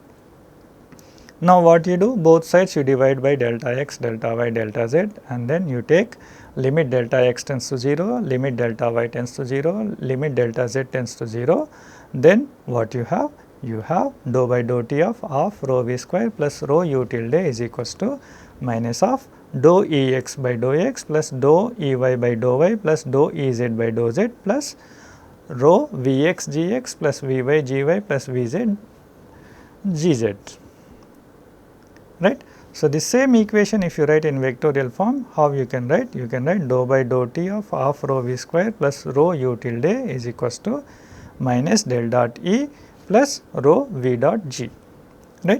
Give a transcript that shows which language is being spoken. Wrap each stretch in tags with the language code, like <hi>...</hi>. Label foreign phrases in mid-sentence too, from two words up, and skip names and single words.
<en>Now, what you do, both sides you divide by delta x, delta y, delta z, and then you take limit delta x tends to 0, limit delta y tends to 0, limit delta z tends to 0. Then what you have? You have dou by dou t of half rho v square plus rho u tilde is equals to minus of dou E x by dou x plus dou E y by dou y plus dou E z by dou z plus rho V x g x plus V y g y plus V z g z, right. So, the same equation if you write in vectorial form, how you can write? You can write dou by dou t of half rho v square plus rho u tilde is equals to minus del dot E plus rho v dot g, right.</en>